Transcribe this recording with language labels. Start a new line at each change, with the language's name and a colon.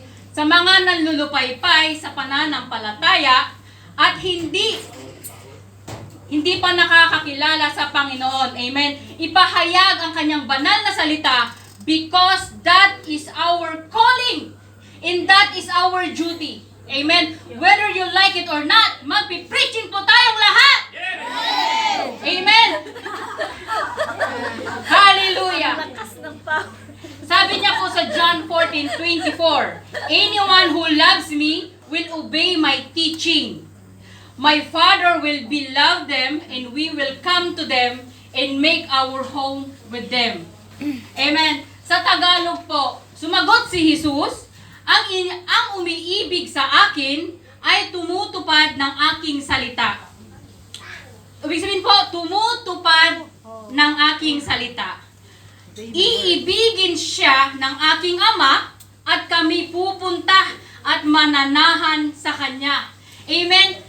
Filipino: Sa mga nanlulupaypay sa pananampalataya at hindi pa nakakakilala sa Panginoon. Amen. Ipahayag ang kanyang banal na salita
English: because that is our calling and that is our duty. Amen. Whether you like it or not,
Filipino: magpi-preaching po tayong lahat.
English: Amen. Hallelujah.
Filipino: Sabi niya po sa
English: John 14:24, anyone who loves me will obey my teaching. My Father will beloved them and we will come to them and make our home with them. Amen.
Filipino: Sa Tagalog po, sumagot si Jesus, ang umiibig sa akin ay tumutupad ng aking salita. Ibig sabihin po, tumutupad ng aking salita. Iibigin siya ng aking Ama at kami pupunta at mananahan sa Kanya. Amen?